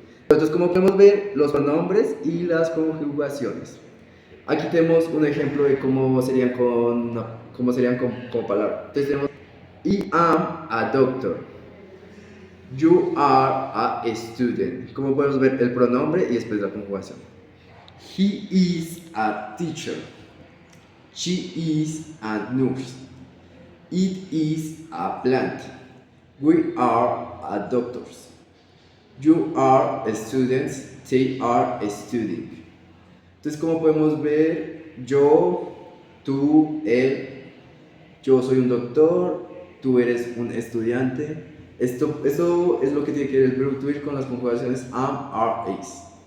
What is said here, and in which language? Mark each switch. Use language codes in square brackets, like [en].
[es] Entonces, como podemos ver, los pronombres y las conjugaciones. Aquí tenemos un ejemplo de cómo serían con palabras. Entonces tenemos: [en] I am a doctor, you are a student. [es] Como podemos ver, el pronombre y después la conjugación. [en] He is a teacher, she is a nurse, it is a plant, we are a doctors, you are students, they are studying. [es] Entonces, como podemos ver, yo, tú, él, yo soy un doctor, tú eres un estudiante. Esto es lo que tiene que ver el verbo to be con las conjugaciones am, are, is.